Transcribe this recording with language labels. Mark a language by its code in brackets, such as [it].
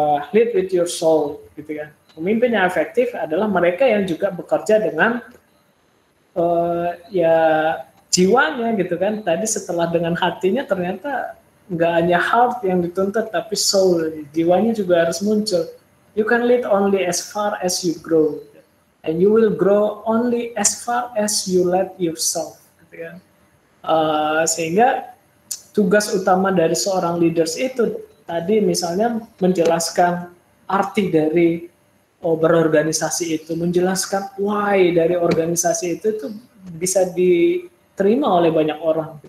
[id] Lead with your soul gitu kan. Pemimpin yang efektif adalah mereka yang juga bekerja dengan ya jiwanya gitu kan. Tadi setelah dengan hatinya, ternyata nggak hanya heart yang dituntut, tapi soul, jiwanya juga harus muncul. [en] You can lead only as far as you grow, and you will grow only as far as you let yourself. [id] Gitu kan. Sehingga tugas utama dari seorang leaders itu tadi misalnya menjelaskan arti dari berorganisasi itu, menjelaskan why dari organisasi itu bisa diterima oleh banyak orang.